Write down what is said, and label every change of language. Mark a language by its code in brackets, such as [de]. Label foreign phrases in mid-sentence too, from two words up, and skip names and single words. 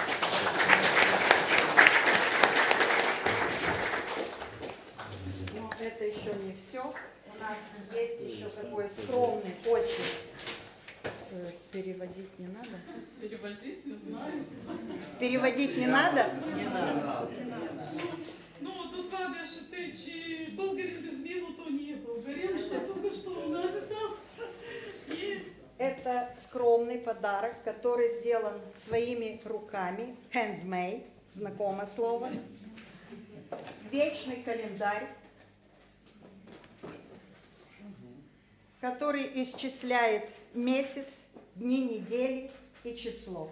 [ru] Но это еще не все. У нас есть еще такой скромный, очень. Переводить не надо? Переводить не знаю. Переводить не надо? Не надо. Ну, [bg] тут това беше те, че българин без вино то не е българин, [ru] что только что у нас и там. Это скромный подарок, который сделан своими руками, handmade, знакомое слово. Вечный календарь, который исчисляет месяц, дни недели и число.